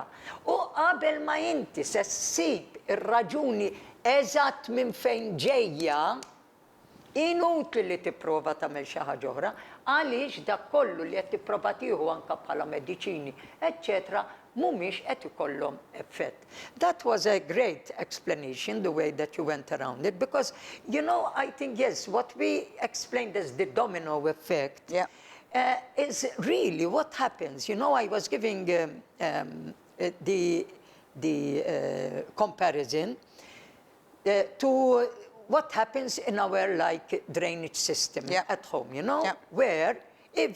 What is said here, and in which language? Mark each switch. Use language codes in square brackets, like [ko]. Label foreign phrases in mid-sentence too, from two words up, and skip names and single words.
[mt] U qabel ma inti se ssib ir-raġuni eżatt minn fejn ġejja, inutli li tipprova tagħmel xi ħaġa oħra, għaliex dak kollu li qed tipprova tieħu anke bħala mediċini, eċċetera, mhumiex qed ikollhom effett. [en] That was a great explanation, the way that you went around it, because, I think, yes, what we explained as the domino effect is really what happens. I was giving the comparison to what happens in our drainage system at home, where if